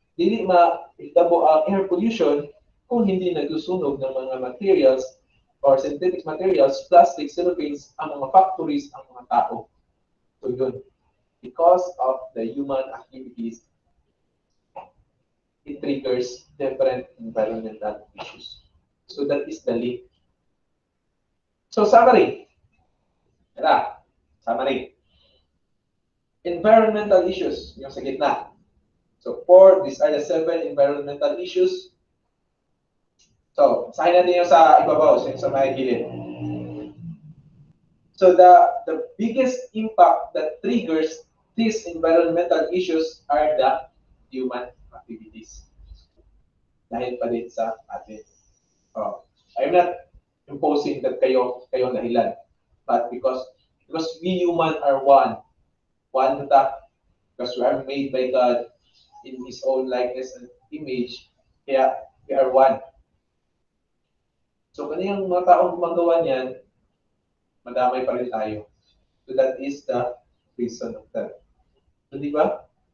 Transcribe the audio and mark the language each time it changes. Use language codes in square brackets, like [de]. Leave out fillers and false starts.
[ceb] Dili mahitabo [tl] ang air pollution kung hindi nagsusunog ng mga materials or synthetic materials, plastic, cellophane, ang mga factories, ang mga tao. [en] So yun, because of the human activities, it triggers different environmental issues. So that is the link. So summary. Summary. Environmental issues, [tl] yung sa gitna. [en] So 4, these are the 7 environmental issues. [tl] So, sahin natin yung sa ibabaw, sa may gilid. [en] So the biggest impact that triggers these environmental issues are the human activities. [tl] Dahil pa din sa atin. [en] Oh, I'm not imposing that [tl] kayo dahilan. [en] But because we human are one ta, because we are made by God in His own likeness and image, kaya we are one. [tl] So kaniyang mga taong gumagawa niyan, madamay pa rin tayo. [en] So that is the reason of that. So, [tl] di ba?